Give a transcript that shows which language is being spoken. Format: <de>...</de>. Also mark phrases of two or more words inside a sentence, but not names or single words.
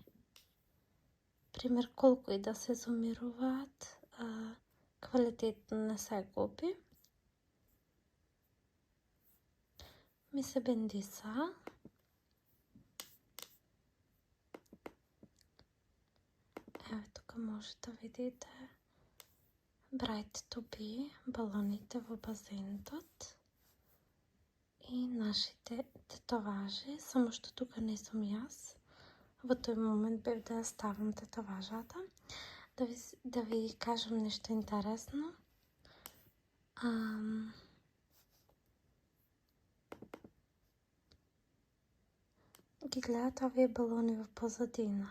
<mk>Пример, колку и да се зумируваат, квалитет не се губи. Ми се бендиса. Еве тука може да видите</mk> <en>Bright to be,</en> <mk>балоните во базентот и нашите тетоважи, само што тука не сум јас. Во тој момент бев да ја ставам тетоважата. Да ви кажам нешто интересно. Ги гледат овие балони во позадина.</mk>